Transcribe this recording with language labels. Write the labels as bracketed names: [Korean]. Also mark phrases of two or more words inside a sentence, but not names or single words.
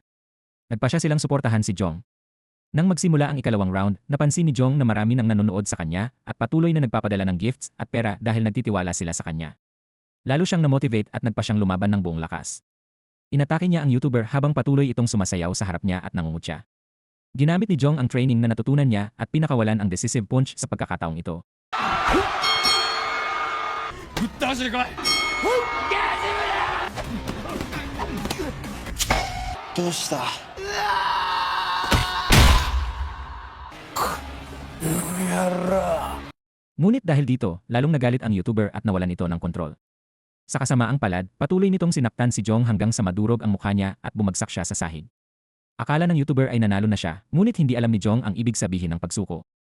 [Filipino] Nagpasya silang suportahan si Jong. Nang magsimula ang ikalawang round, napansin ni Jong na marami nang nanonood sa kanya at patuloy na nagpapadala ng gifts at pera dahil nagtitiwala sila sa kanya. Lalo siyang na-motivate at nagpa siyang lumaban ng buong lakas. Inatake niya ang YouTuber habang patuloy itong sumasayaw sa harap niya at nangungutya. Ginamit ni Jong ang training na natutunan niya at pinakawalan ang [English] decisive punch [Filipino] sa pagkakataong ito. [Japanese] ぶっ倒してこいどうした？ [Filipino] Ngunit dahil dito, lalong nagalit ang YouTuber at nawalan ito ng kontrol. Sa kasamaang palad, patuloy nitong sinaktan si Jong hanggang sa madurog ang mukha niya at bumagsak siya sa sahig. Akala ng YouTuber ay nanalo na siya, ngunit hindi alam ni Jong ang ibig sabihin ng pagsuko.